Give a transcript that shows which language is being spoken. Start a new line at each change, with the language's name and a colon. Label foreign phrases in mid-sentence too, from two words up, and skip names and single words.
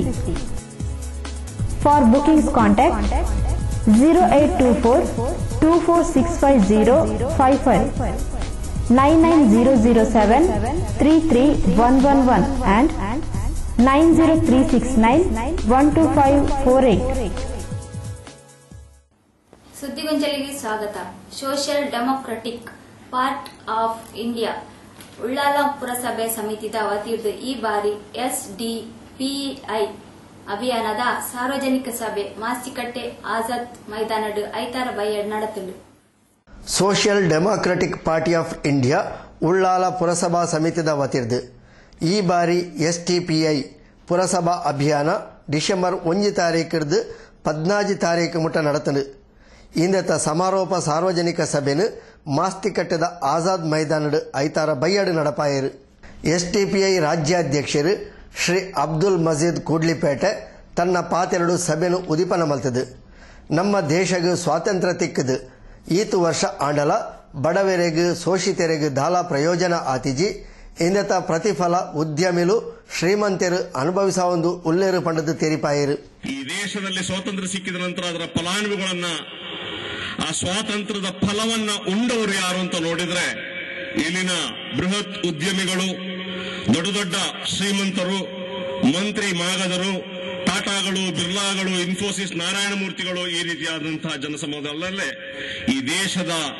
English: For bookings contact 0824 2465055, 99007 33111 and 90369 12548.
Kannada: ಸುದ್ದಿಗೊಂಚಲಿಗೆ ಸ್ವಾಗತ.
Tulu: ಸೋಷಿಯಲ್ ಡೆಮೊಕ್ರಟಿಕ್ ಪಾರ್ಟಿ ಆಫ್ ಇಂಡಿಯಾ ಉಳ್ಳಾಲ ಪುರಸಭೆ ಸಮಿತಿದ ವತಿಯಿಂದ ಈ ಬಾರಿ SDPI ಅಭಿಯಾನದ ಸಾರ್ವಜನಿಕ ಸಭೆ ಮಾಸ್ತಿಕಟ್ಟೆ ಆಜಾದ್ ಮೈದಾನಡು ಐತಾರ ಬೈಯಡ್ ನಡೆತಲು. ಸೋಷಿಯಲ್ ಡೆಮೊಕ್ರೆಟಿಕ್ ಪಾರ್ಟಿ ಆಫ್ ಇಂಡಿಯಾ ಉಳ್ಳಾಲ ಪುರಸಭಾ ಸಮಿತಿದ ವತಿರ್ದು ಈ ಬಾರಿ SDPI ಪುರಸಭಾ ಅಭಿಯಾನ ಡಿಸೆಂಬರ್ 1 ತಾರೀಕಿರ್ದು 14 ತಾರೀಕು ಮುಟ್ಟ ನಡೆತಲು. ಇಂದತ ಸಮಾರೋಪ ಸಾರ್ವಜನಿಕ ಸಭೆನು ಮಾಸ್ತಿಕಟ್ಟೆದ ಆಜಾದ್ ಮೈದಾನಡು ಐತಾರ ಬೈಯಡು ನಡಪಾಯರು. SDPI ರಾಜ್ಯಾಧ್ಯಕ್ಷರು ಶ್ರೀ ಅಬ್ದುಲ್ ಮಜೀದ್ ಕೂಡ್ಲಿಪೇಟೆ ತನ್ನ ಪಾತೆರಡು ಸಭೆನು ಉದಿಪನ ಮಲ್ತದು. ನಮ್ಮ ದೇಶಗೂ ಸ್ವಾತಂತ್ರ್ಯ ತಿಕ್ಕದು ಈತು ವರ್ಷ ಆಂಡಲ ಬಡವರೆಗೂ ಶೋಷಿತರೆಗೂ ದಾಲ ಪ್ರಯೋಜನ ಆತಿಜಿ ಇಂದತ ಪ್ರತಿಫಲ ಉದ್ಯಮಿಲು ಶ್ರೀಮಂತರು ಅನುಭವಿಸ ಒಂದು ಉಲ್ಲೇರು ಪಂಡದು ತೆರಿಪಾಯರು.
Kannada: ಈ ದೇಶದಲ್ಲಿ ಸ್ವಾತಂತ್ರ್ಯ ಸಿಕ್ಕಿದ ನಂತರ ಅದರ ಫಲಾನುಭವಿಗಳನ್ನ ಆ ಸ್ವಾತಂತ್ರ್ಯದ ಫಲವನ್ನ ಉಂಡವರು ಯಾರು ಅಂತ ನೋಡಿದ್ರೆ ಇಲ್ಲಿನ ಬೃಹತ್ ಉದ್ಯಮಿಗಳು, ದೊಡ್ಡ ದೊಡ್ಡ ಶ್ರೀಮಂತರು, ಮಂತ್ರಿ ಮಾಗದರು, ಟಾಟಾಗಳು, ಬಿರ್ಲಾಗಳು, ಇನ್ಫೋಸಿಸ್, ನಾರಾಯಣ ಮೂರ್ತಿಗಳು, ಈ ರೀತಿಯಾದಂತಹ ಜನಸಮೂಹದಲ್ಲೇ ಈ ದೇಶದ